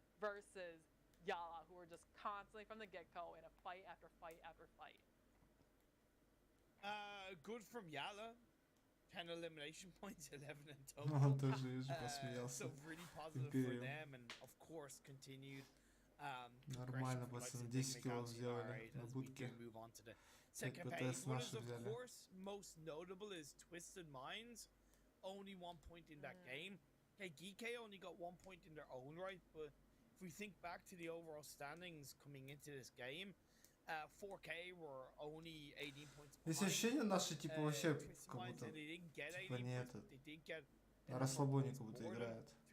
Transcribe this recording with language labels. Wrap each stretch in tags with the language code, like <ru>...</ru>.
<en>Versus Yala, who were just constantly from the get-go in a fight after fight after fight. Good from Yala. 10 elimination points, 11 in total. So really positive for them, and of course continued.</en> <ru>Нормально, пацаны, 10 киллов сделали на будке.</ru> <en>Second page, what is of course most notable is Twisted Minds, only 1 point in that game. Okay, GK only got 1 point in their own right, but if we think back to the overall standings coming into this game, 4K were only 18 points behind.</en> <ru>Есть ощущение наши типа вообще как будто типа не этот на расслабоне как будто играют.</ru>